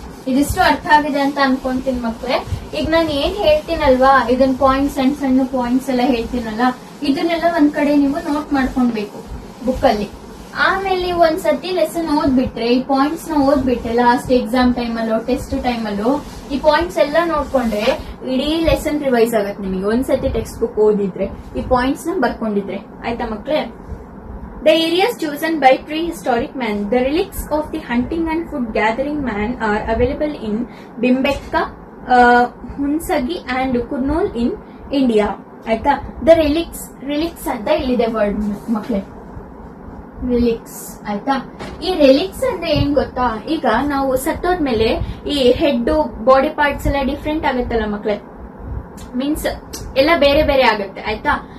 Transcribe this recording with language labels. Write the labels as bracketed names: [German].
[Kannada] ಇದಿಷ್ಟು ಅರ್ಥ ಆಗಿದೆ ಅಂತ ಅನ್ಕೊಂತೀನಿ ಮಕ್ಳೇ. ಈಗ ನಾನು ಏನ್ ಹೇಳ್ತೀನಲ್ವಾ, ಇದನ್ ಪಾಯಿಂಟ್ಸ್ ಸಣ್ಣ ಪಾಯಿಂಟ್ಸ್ ಎಲ್ಲ ಹೇಳ್ತೀನಲ್ಲ, ಇದನ್ನೆಲ್ಲ ಒಂದ್ ಕಡೆ ನೀವು ನೋಟ್ ಮಾಡ್ಕೊಳ್ಬೇಕು ಬುಕ್ ಅಲ್ಲಿ. ಆಮೇಲೆ ನೀವು ಒಂದ್ಸತಿ ಲೆಸನ್ ಓದ್ಬಿಟ್ರೆ, ಈ ಪಾಯಿಂಟ್ಸ್ ನ ಓದ್ಬಿಟ್ರೆ ಲಾಸ್ಟ್ ಎಕ್ಸಾಮ್ ಟೈಮಲ್ಲೋ ಟೆಸ್ಟ್ ಟೈಮಲ್ಲೋ ಈ ಪಾಯಿಂಟ್ಸ್ ಎಲ್ಲ ನೋಡ್ಕೊಂಡ್ರೆ ಇಡೀ ಲೆಸನ್ ರಿವೈಸ್ ಆಗತ್ತೆ ನಿಮಗೆ. ಒಂದ್ಸತಿ ಟೆಕ್ಸ್ಟ್ ಬುಕ್ ಓದಿದ್ರೆ ಈ ಪಾಯಿಂಟ್ಸ್ ನ ಬರ್ಕೊಂಡಿದ್ರೆ ಆಯ್ತಾ ಮಕ್ಳೇ. [English] The areas chosen by prehistoric man, the relics of the hunting and food gathering man are available in Bhimbetka, Hunsagi and Kurnool in India. [Kannada] ಆಯ್ತಾ. The relics ಅಂತ ಇಲ್ಲಿದೆ ವರ್ಡ್ ಮಕ್ಕಳೇ, ರಿಲಿಕ್ಸ್ ಆಯ್ತಾ. ಈ ರಿಲಿಕ್ಸ್ ಅಂದ್ರೆ ಏನ್ ಗೊತ್ತಾ, ಈಗ ನಾವು ಸತ್ತೋದ್ಮೇಲೆ ಈ ಹೆಡ್ ಬಾಡಿ ಪಾರ್ಟ್ಸ್ ಎಲ್ಲ ಡಿಫ್ರೆಂಟ್ ಆಗುತ್ತಲ್ಲ ಮಕ್ಕಳೇ, ಮೀನ್ಸ್ ಎಲ್ಲ ಬೇರೆ ಬೇರೆ ಆಗುತ್ತೆ ಆಯ್ತಾ.